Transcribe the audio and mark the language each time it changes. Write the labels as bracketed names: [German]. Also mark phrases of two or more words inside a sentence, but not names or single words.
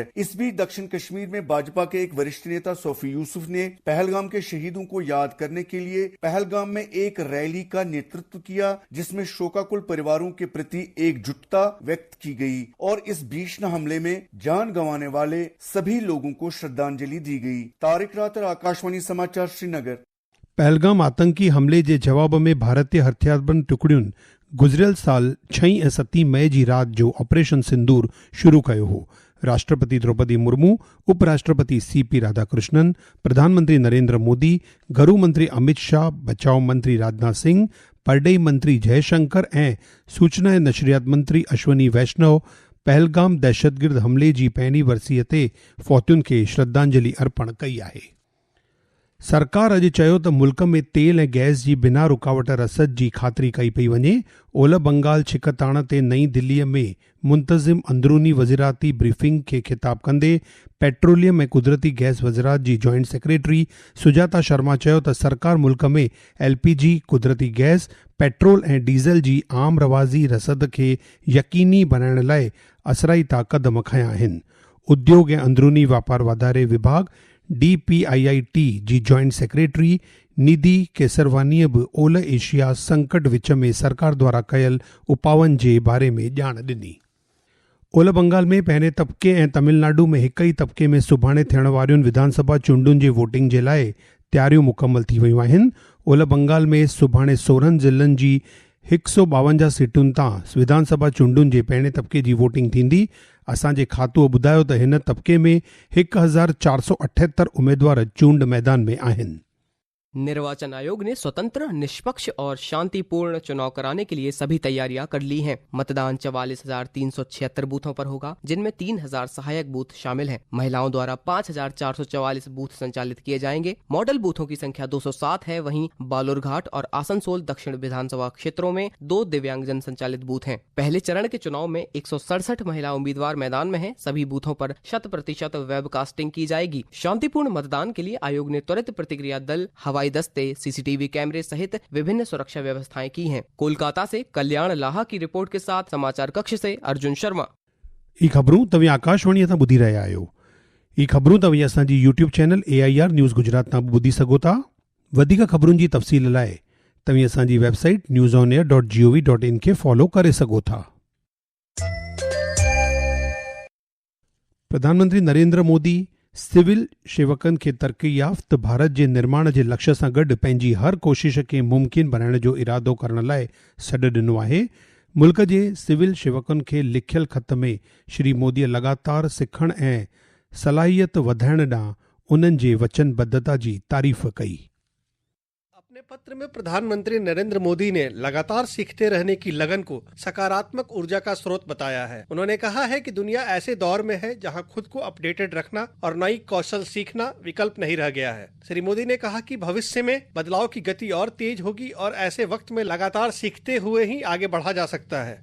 [Hindi] इस बीच दक्षिण कश्मीर में भाजपा के एक वरिष्ठ नेता सोफी यूसुफ ने पहलगाम के शहीदों को याद करने के लिए पहलगाम में एक रैली का नेतृत्व किया, जिसमें शोकाकुल परिवारों के प्रति एकजुटता व्यक्त की गई और इस भीषण हमले में जान गंवाने वाले सभी लोगों को श्रद्धांजलि दी गई। तारिक रातर, आकाशवाणी समाचार, श्रीनगर। [Sindhi] पहलगाम आतंकी हमले जे जवाब में भारतीय हथियारबंद टुकड़ियुनि गुज़िरियल साल 6 ऐं 7 मई जी राति जो ऑपरेशन सिंदूर शुरू कयो हो। राष्ट्रपति द्रौपदी मुर्मू, उपराष्ट्रपति CP राधाकृष्णन, प्रधानमंत्री नरेंद्र मोदी, गृह मंत्री अमित शाह, बचाव मंत्री राजनाथ सिंह, परडेई मंत्री जयशंकर ऐं सूचना ऐं नशरियात मंत्री अश्वनी वैष्णव पहलगाम दहशतगिर्द हमले जी पहिरीं वरसीअ ते फ़ौतियुनि खे श्रद्धांजलि अर्पण कई आहे। सरकार अॼु चयो त मुल्क में तेल ऐं गैस जी बिना रुकावट रसद जी ख़ातिरी कई पई वञे। ओलह बंगाल छिकताण ते नई दिल्लीअ में मुंतज़िम अंदरूनी वज़ीराती ब्रीफिंग खे ख़िताब कंदे पेट्रोलियम ऐं कुदरती गैस वज़ीरात जी [English] Joint Secretary [Sindhi] सुजाता शर्मा चयो त सरकार मुल्क में LPG, कुदरती गैस, पेट्रोल ऐं डीज़ल जी आम रवाज़ी रसद खे यकीनी बनाइण लाइ असराईता क़दम खंया आहिनि। उद्योग ऐं अंदरूनी वापार वाधारे विभाॻ DPIIT जी [English] Joint Secretary [Sindhi] निधि केसरवानीअ बि ओलह एशिया संकट विच में सरकार द्वारा कयल उपावनि जे बारे में ॼाण ॾिनी। ओलह बंगाल में पहिरें तबके ऐं तमिलनाडु में हिक ई तबके में सुभाणे थियण वारियुनि विधानसभा चूंडुनि जे वोटिंग जे लाइ तयारियूं मुकमल थी वयूं आहिनि। ओलह बंगाल में सुभाणे 16 ज़िलनि जी 152 सीटुनि तां विधानसभा चूंडुनि जे पहिरें तबके जी वोटिंग थींदी। असांजे खातो ॿुधायो त हिन तबके में 1478 उम्मीदवार चूंड मैदान में आहिनि। [Hindi] निर्वाचन आयोग ने स्वतंत्र, निष्पक्ष और शांतिपूर्ण चुनाव कराने के लिए सभी तैयारियां कर ली हैं। मतदान 44,376 बूथों पर होगा, जिनमें 3,000 सहायक बूथ शामिल हैं। महिलाओं द्वारा 5,444 बूथ संचालित किए जाएंगे। मॉडल बूथों की संख्या 207 है। वहीं बालूरघाट और आसनसोल दक्षिण विधानसभा क्षेत्रों में 2 दिव्यांगजन संचालित बूथ हैं। पहले चरण के चुनाव में 167 महिला उम्मीदवार मैदान में हैं। सभी बूथों पर 100% वेबकास्टिंग की जाएगी। शांतिपूर्ण मतदान के लिए आयोग ने त्वरित प्रतिक्रिया दल, हवाई दस्ते, CCTV कैमरे सहित विभिन्न सुरक्षा व्यवस्थाएं की हैं। कोलकाता से कल्याण लाहा की रिपोर्ट के साथ समाचार कक्ष से अर्जुन शर्मा। [Sindhi] ई ख़बरूं तव्हीं आकाशवाणीअ तां ॿुधी रहिया आहियो। ई ख़बरूं तव्हीं असांजी YouTube चैनल AIR न्यूज़ गुजरात तां ॿुधी सघो था। वधीक ख़बरुनि जी तफ़सील लाइ तव्हां असांजी वेबसाइट newsonair.gov.in खे फॉलो करे सघो था। प्रधानमंत्री नरेंद्र मोदी सिविल शेवकनि खे तरक़ी याफ़्त भारत जे निर्माण जे लक्ष्य सां गॾु पंहिंजी हर कोशिश खे मुमकिन बनाइण जो इरादो करण लाइ सॾु ॾिनो आहे। मुल्क जे सिविल शेवकनि खे लिखियल ख़त में श्री मोदीअ लगातार सिखण ऐं सलाहियत वधाइण ॾांहुं उन्हनि जे वचनबद्धता जी तारीफ़ कई। [Hindi] अपने पत्र में प्रधानमंत्री नरेंद्र मोदी ने लगातार सीखते रहने की लगन को सकारात्मक ऊर्जा का स्रोत बताया है। उन्होंने कहा है कि दुनिया ऐसे दौर में है जहां खुद को अपडेटेड रखना और नई कौशल सीखना विकल्प नहीं रह गया है। श्री मोदी ने कहा कि भविष्य में बदलाव की गति और तेज होगी और ऐसे वक्त में लगातार सीखते हुए ही आगे बढ़ा जा सकता है।